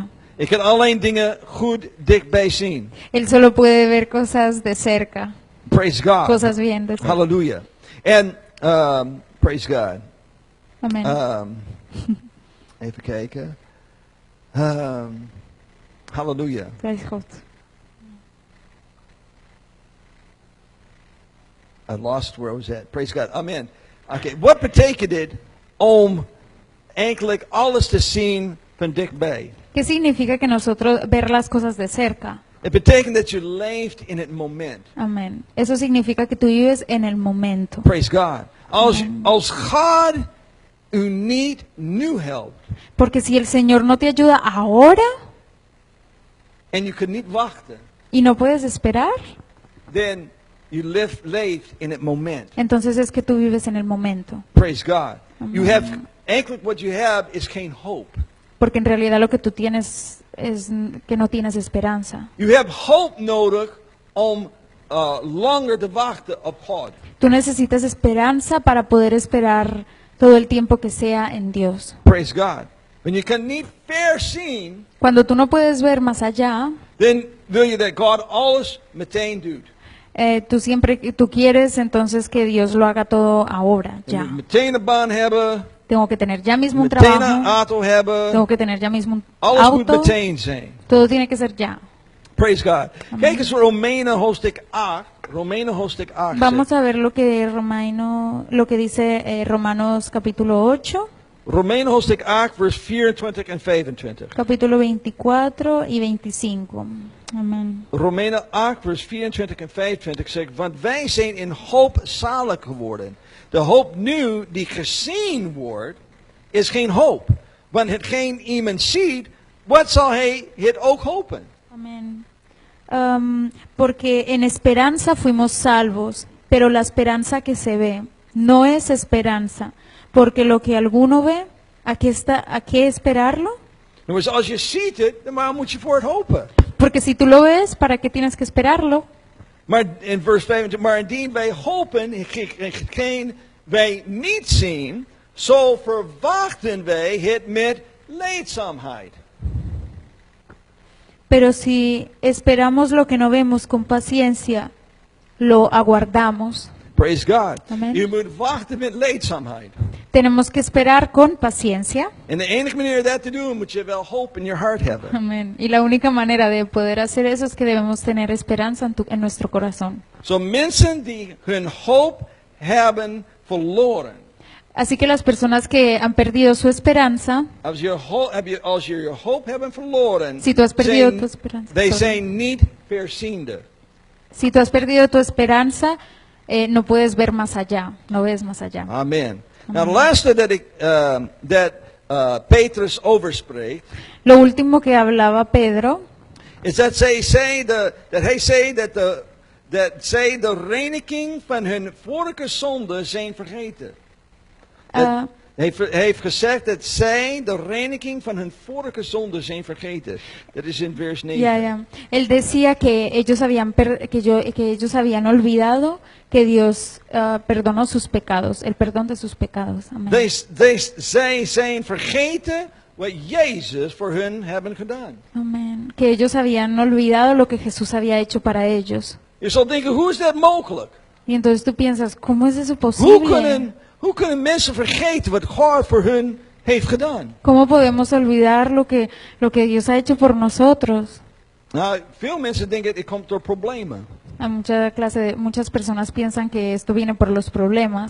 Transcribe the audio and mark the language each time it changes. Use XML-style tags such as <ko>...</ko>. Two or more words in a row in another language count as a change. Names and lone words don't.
<nl>Ik kan alleen dingen goed dichtbij zien.</nl> <es>Él solo puede ver cosas de cerca,</es> <en>Praise God.</en> <es>cosas bien de cerca.</es> <en>Hallelujah. And praise God.</en> <es>Amén.</es> <nl>Even kijken. Hallelujah. Prijs God.</nl> <en>I lost where I was at. Praise God. Amen. Okay.</en> <nl>Wat betekent dit om eigenlijk alles te zien van dichtbij?</nl> <es>¿Qué significa que nosotros ver las cosas de cerca?</es> <nl>Het betekent dat je leeft in het moment.</nl> <es>Amén. Eso significa que tú vives en el momento.</es> <en>Praise God.</en> <nl>Als God u niet nu helpt</nl> <es>Porque si el Señor no te ayuda ahora</es> <nl>en je kunt niet wachten,</nl> <es>y no puedes esperar,</es> <en>then you</en> <nl>leeft in het moment.</nl> <es>entonces es que tú vives en el momento.</es> <en>Praise God. You Amen. have eigenlijk what you have is geen hope.</en> <es>Porque en realidad lo que tú tienes es que no tienes esperanza.</es> <en>You have hope</en> <nl>nodig om langer te wachten op God.</nl> <es>Tú necesitas esperanza para poder esperar todo el tiempo que sea en Dios.</es> <en>Praise God. When you</en> <nl>kan niet ver zien,</nl> <es>Cuando tú no puedes ver más allá,</es> <nl>dan wil je dat God alles meteen doet.</nl> <es>tú quieres entonces que Dios lo haga todo ahora,</es> <nl>Je</nl> <es>ya.</es> <nl>moet meteen een baan hebben,</nl> <es>Tengo que tener ya mismo un</es> <nl>meteen een</nl> <es>trabajo,</es> <nl>auto hebben.</nl> <es>tengo que tener ya mismo un</es> <nl>Alles moet</nl> <es>auto,</es> <nl>meteen zijn.</nl> <es>todo tiene que ser ya.</es> <en>Praise God.</en> <nl>Kijk eens Romeinen hoofdstuk 8. Romeinen hoofdstuk 8. Vamos a ver lo que dice Romanos capítulo 8, Romeinen hoofdstuk 8 vers 24 en 25. capítulo 24 y 25. Amén. Romeinen 8 vers 24 en 25 zegt, want wij zijn in hoop zalig geworden. De hoop nu die gezien wordt, is geen hoop. Want hetgeen iemand ziet, wat zal hij het ook hopen?</nl> <es>Amén. Porque en esperanza fuimos salvos, pero la esperanza que se ve no es esperanza, porque lo que alguno ve, ¿a qué esperarlo?</es> <nl>Dus als je ziet het, dan waarom moet je voor het hopen?</nl> <es>Porque si tú lo ves, ¿para qué tienes que esperarlo?</es> <nl>Maar in vers 25, maar indien wij hopen, hetgeen wij niet zien, zo verwachten wij het met leedzaamheid.</nl> <es>Pero si esperamos lo que no vemos con paciencia, lo aguardamos.</es> <en>Praise God. Amen.</en> <nl>Je moet wachten met leedzaamheid.</nl> <es>Tenemos que esperar con paciencia.</es> <nl>En de enige manier dat te doen, moet je wel</nl> <en>hope in your heart</en> <nl>hebben.</nl> <es>Amén. Y la única manera de poder hacer eso es que debemos tener esperanza en nuestro corazón.</es> <nl>Zo mensen die hun hoop hebben verloren.</nl> <es>Así que las personas que han perdido su esperanza,</es> <nl>Als je je hoop hebben verloren,</nl> <es>si tú has perdido</es> <nl>zijn-</nl> <es>tu esperanza,</es> <en>they sorry.</en> <nl>zijn niet verziende.</nl> <es>Si tú has perdido tu esperanza, no puedes ver más allá, no ves más allá.</es> <en>Amen.</en> <nl>Nou, de laatste dat Petrus overspreekt,</nl> <es>Lo último que hablaba Pedro</es> <nl>is dat hij zei dat zij de reiniging van hun vorige zonde zijn vergeten. ah, Hij heeft gezegd dat zij de reiniging van hun vorige zonde zijn vergeten. Dat is in vers 9.</nl> <es>ya. Él decía que ellos habían olvidado que Dios perdonó sus pecados, el perdón de sus pecados. Amén.</es> <nl>Zij zijn vergeten wat Jezus voor hun hebben gedaan.</nl> <es>Amén. Que ellos habían olvidado lo que Jesús había hecho para ellos.</es> <nl>Je zal denken, hoe is dat mogelijk?</nl> <es>Y entonces tú piensas, ¿cómo es eso</es> <nl>Hoe</nl> <es>posible?</es> <nl>kunnen mensen vergeten wat God voor hun heeft gedaan?</nl> <es>¿Cómo podemos olvidar lo que Dios ha hecho por nosotros?</es> <nl>Nou, veel mensen denken, het komt door problemen.</nl> <es>Muchas personas piensan que esto viene por los problemas,</es>